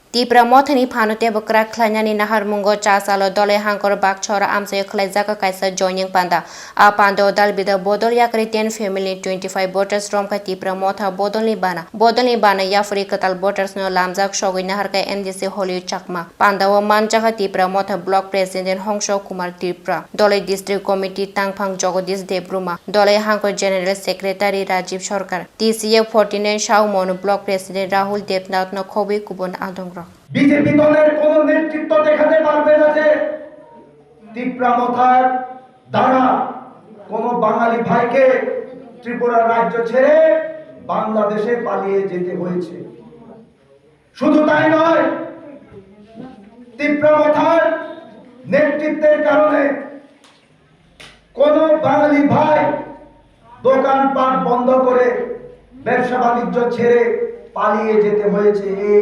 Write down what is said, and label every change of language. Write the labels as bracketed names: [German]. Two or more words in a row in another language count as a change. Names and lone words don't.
[Kok Borok] Tipra mothani phanute bokra khlainani nahar mungo chasalo dole hangkor bakchora amse khlaijaka kaisa joining panda a pando dalbida bodol yakri 10 family 25 [English] voters from [Kok Borok] ka tipra motha bodolni bana yafri katal voters no lamjak shogoi nahar ka ndc holi chakma panda o manjaka tipra motha [English] block president [Kok Borok] hongsho kumar tipra dole [English] district committee [Kok Borok] tangphang jagodish debruma dole hangkor [English] general secretary [Kok Borok] rajiv sarkar tca 49 shaumon [English] block president [Kok Borok] rahul devnath no khobi kubon adong [Bangla] বিজেপি দলের কোন নেতৃত্ব দেখাতে পারবে না যে তীব্রামথার দ্বারা কোন বাঙালি ভাইকে ত্রিপুরা রাজ্য ছেড়ে বাংলাদেশে পালিয়ে যেতে হয়েছে। শুধু তাই নয়, তীব্রামথার নেতৃত্বের কারণে কোন বাঙালি ভাই দোকানপাট বন্ধ করে ব্যবসা বাণিজ্য ছেড়ে পালিয়ে যেতে হয়েছে।